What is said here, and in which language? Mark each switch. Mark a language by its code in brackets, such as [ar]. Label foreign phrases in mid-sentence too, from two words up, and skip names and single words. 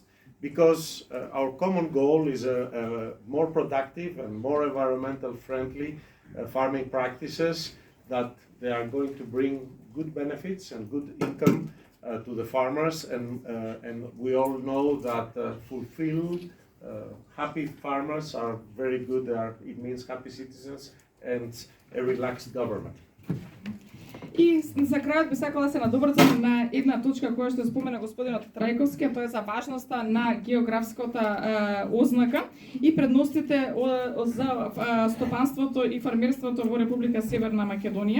[en] Because our common goal is a more productive and more environmental friendly farming practices that they are going to bring good benefits and good income to the farmers, and we all know that fulfilled, happy farmers are very good. It means happy citizens and a relaxed government. [mk] И за крајот би сакала да се надобрзам на една точка која што спомена господинот Трајковски, а тоа е за важноста на географската ознака и предностите за стопанството и фармерството во Република Северна Македонија.